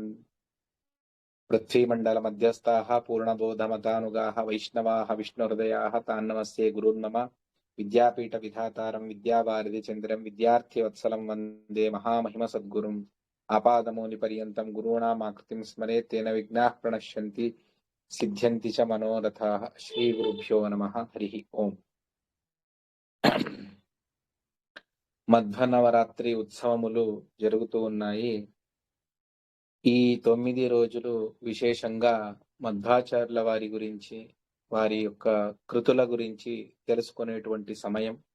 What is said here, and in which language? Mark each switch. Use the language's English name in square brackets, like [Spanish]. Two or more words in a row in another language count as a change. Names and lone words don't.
[Sanskrit] पृथ्वीमण्डलमध्यस्थाः पूर्णबोधमतानुगाः वैष्णवाः विष्णुहृदयाः तान् नमस्ये गुरून्मम। विद्यापीठविधातारं विद्यावारिधिचन्द्रं विद्यार्थिवत्सलं वन्दे महामहिमसद्गुरुम्। आपादमौलिपर्यन्तं गुरूणामाकृतिं स्मरेत् तेन विघ्नाः प्रणश्यन्ति सिद्ध्यन्ति च मनोरथाः। श्रीगुरुभ्यो नमः। हरिः ओम्। [Telugu] మధ్వనవరాత్రి ఉత్సవములు జరుగుతూ ఉన్నాయి. ఈ 9 రోజులు విశేషంగా మధ్వాచార్యుల వారి గురించి, వారి యొక్క కృతుల గురించి తెలుసుకునేటువంటి సమయం.